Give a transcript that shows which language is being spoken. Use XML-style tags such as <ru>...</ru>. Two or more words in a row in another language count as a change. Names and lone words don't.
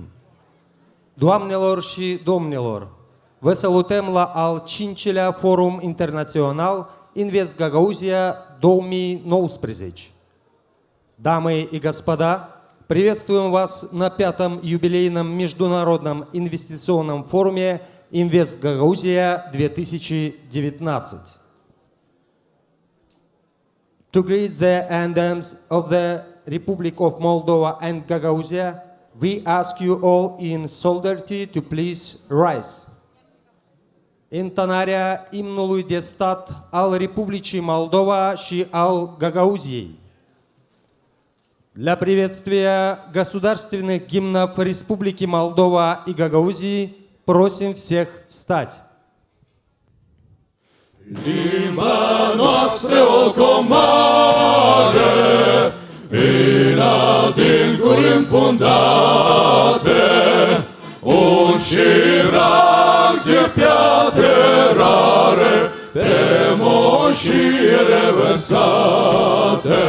<ro>Doamnelor și domnilor, vă salutăm la al 5-lea Forum Internațional Invest Gagauzia 2019.</ro> <ru>Дамы и господа, приветствуем вас на 5-м юбилейном международном инвестиционном форуме Инвест Гагаузия 2019.</ru> <en>To greet the anthems of the Republic of Moldova and Gagauzia, we ask you all in solidarity to please rise.</en> <ro>Intonarea imnului de stat al Republicii Moldova și al Gagauziei.</ro> <ru>Для приветствия государственных гимнов Республики Молдова и Гагаузии просим всех встать.</ru> <ro>Limba noastră o comoară, în adâncuri înfundate, un șirac de piatră rare, pe moșii revărsate.</ro>